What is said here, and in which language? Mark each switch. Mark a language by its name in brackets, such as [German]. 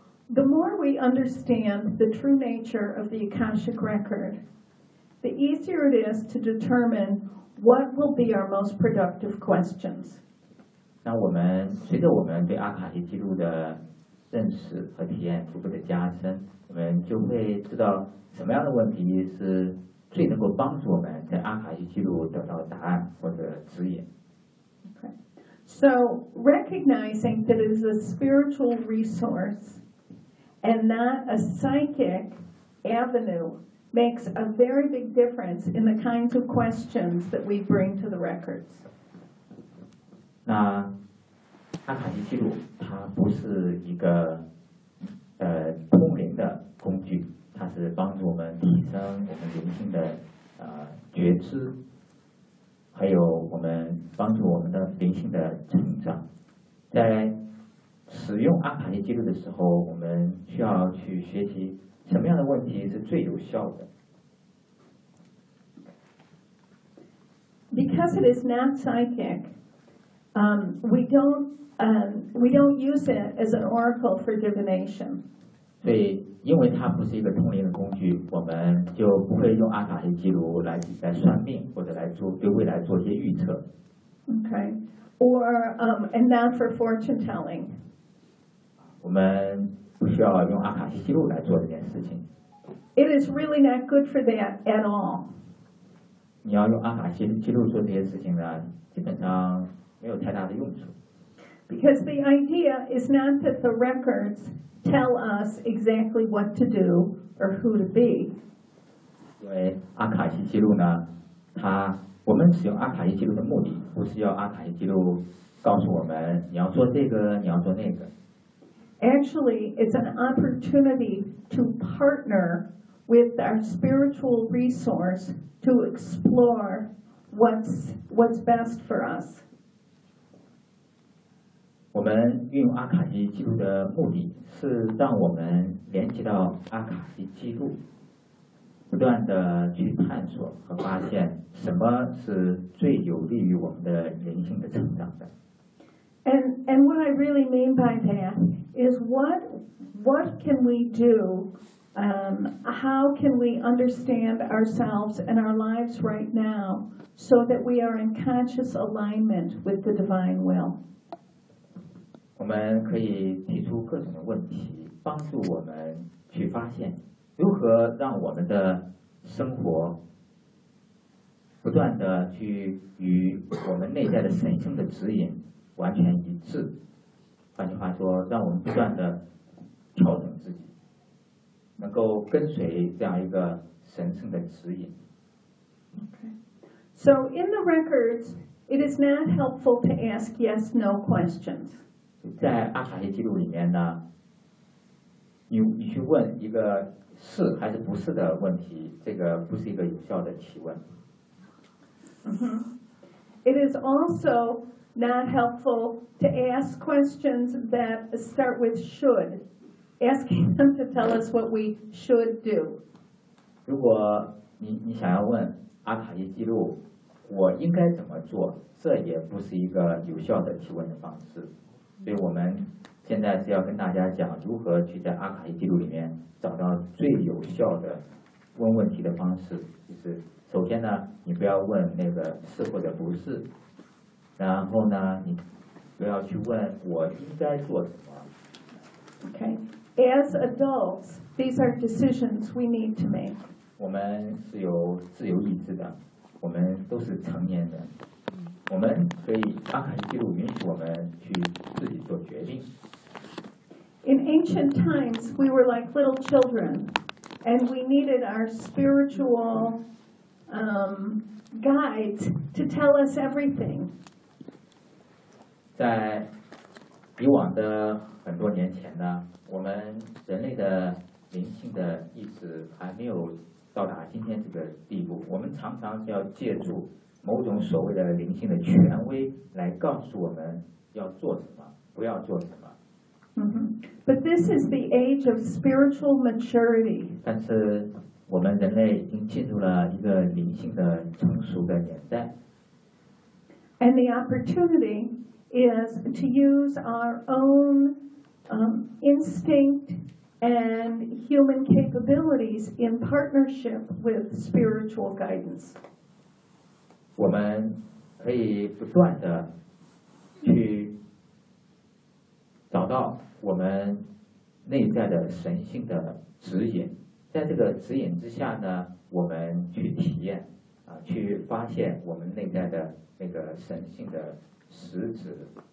[English] The more we understand the true nature of the Akashic record, the easier it is to determine what will be our most productive questions. [Chinese] 那我们随着我们对阿卡西记录的认识和体验逐步的加深，我们就会知道什么样的问题是最能够帮助我们在阿卡西记录得到答案或者指引。 [English] So recognizing that it is a spiritual resource and not a psychic avenue makes a very big difference in the kinds of questions that we bring to the records. [Chinese] 那阿卡西记录它不是一个通灵的工具，它是帮助我们提升我们灵性的觉知，还有我们帮助我们的灵性的成长。在使用阿卡西记录的时候，我们需要去学习什么样的问题是最有效的。 [English] Because it is not psychic, we don't use it as an oracle for divination. [Chinese] 所以，因为它不是一个通灵的工具，我们就不会用阿卡西记录来算命或者来做对未来做一些预测。 [English] Okay, or and not for fortune telling. [Chinese] 我们不需要用阿卡西记录来做这件事情。 [English] It is really not good for that at all. [Chinese] 你要用阿卡西记录做这些事情呢，基本上没有太大的用处。 [English] Because the idea is not that the records tell us exactly what to do or who to be. [Chinese] 因为阿卡西记录呢，我们使用阿卡西记录的目的，不是要阿卡西记录告诉我们你要做这个，你要做那个。 [English] Actually, it's an opportunity to partner with our spiritual resource. To explore what's best for us. [Chinese] 我们运用阿卡西记录的目的是让我们连接到阿卡西记录，不断的去探索和发现什么是最有利于我们的人性的成长的。 [English] And what I really mean by that is what can we do? How can we understand ourselves and our lives right now so that we are in conscious alignment with the divine will? [Chinese] 我们可以提出各种的问题，帮助我们去发现如何让我们的生活不断的去与我们内在的神圣的指引完全一致。换句话说，让我们不断的调整自己。能够跟随这样一个神圣的指引。 [English] Okay. So in the records, it is not helpful to ask yes/no questions. [Chinese] 在阿卡西记录里面呢，你去问一个是还是不是的问题，这个不是一个有效的提问。 [English] It is also not helpful to ask questions that start with should. Asking them to tell us what we should do. [Chinese] 如果你想要问阿卡西记录我应该怎么做，这也不是一个有效的提问的方式。所以我们现在是要跟大家讲如何去在阿卡西记录里面找到最有效的问问题的方式，就是首先呢，你不要问那个是或者不是，然后呢，你不要去问我应该做什么。 [English] Okay, as adults, these are decisions we need to make. [Chinese] 我们是有自由意志的，我们都是成年人，我们可以阿卡西记录允许我们去自己做决定。 [English] In ancient times, we were like little children, and we needed our spiritual guides to tell us everything. [Chinese] 在以往的很多年前呢，我们人类的灵性的意识还没有到达今天这个地步，我们常常要借助某种所谓的灵性的权威来告诉我们要做什么，不要做什么。 Mm-hmm. [English] But this is the age of spiritual maturity. [Chinese] 但是我们人类已经进入了一个灵性的成熟的年代。 [English] And the opportunity is to use our own instinct and human capabilities in partnership with spiritual guidance. [Chinese] 我们可以不断的去找到我们内在的神性的指引，在这个指引之下呢，我们去体验啊，去发现我们内在的那个神性的实质。